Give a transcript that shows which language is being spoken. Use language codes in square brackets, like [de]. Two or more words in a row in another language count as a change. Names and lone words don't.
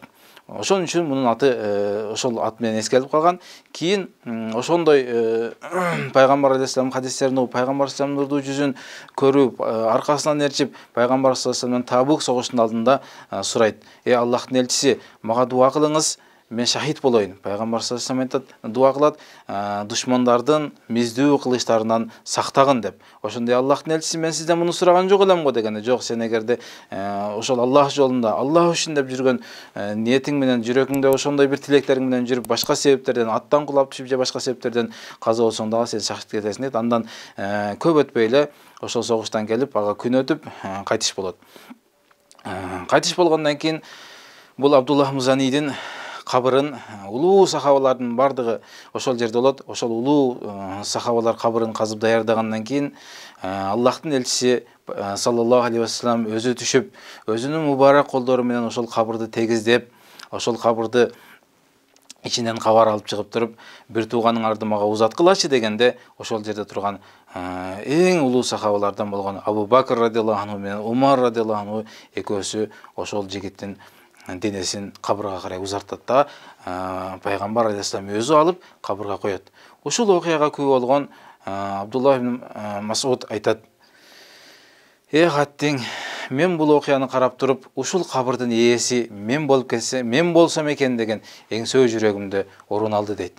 [ky] Ошон үчүн мунун аты ошол ат менен эскелип калган. Кийин ошондой пайгамбар алейхиссалам хадистерин угуп, пайгамбар алейхиссалам нурдуу жүзүн көрүп, аркасынан ээрчип, пайгамбар алейхиссалам Табук согушунун алдында сурайт: Аллахтын элчиси, мага дуа кылыңыз, мен шахид болоюн. Пайгамбар [ar] صلى الله عليه وسلم [ky] дуа кылат, душмандардын миздүү кылычтарынан сактагын деп. Ошондой Аллахтын элчиси, мен сизден муну сураган жок элем го дегенде, жок, сен эгерде ошол Аллах жолунда, Аллах үчүн деп жүргөн ниетиң менен, жүрөгүңдө ошондой бир тилектериң менен жүрүп, башка себептерден, аттан кулап түшүп же башка себептерден каза болсоң дагы сен шахид кетесиң дейт. Андан көп өтпөй эле ошол согуштан келип, ага күн өтүп кайтыш болот. Кайтыш болгондон кийин бул Абдуллах Музанидин кабырын, улуу сахабалардын бардыгы ошол жерде болот. Ошол улуу сахабалар кабырын казып даярдагандан кийин Аллахтын элчиси [ar] صلى الله عليه وسلم [ky] өзү түшүп, өзүнүн мубарак колдору менен ошол кабырды тегиздеп, ошол кабырды ичинен кабар алып чыгып туруп, бир тууганың арды мага узаткылачы дегенде, ошол жерде турган эң улуу сахабалардан болгон Абу Бакр [ar] رضي الله عنه [ky] менен Умар [ar] رضي الله عنه [ky] экөөсү ошол жигиттин денесин кабырга карай узартат да, пайгамбар алейхиссалам өзү алып кабырга коет. Ушул окуяга күбө болгон Абдуллах ибн Масуд айтат: хаттиң, мен бул окуяны карап туруп, ушул кабырдын ээси мен болуп кетсе, мен болсом экен деген эңсөө жүрөгүмдө орун алды дейт.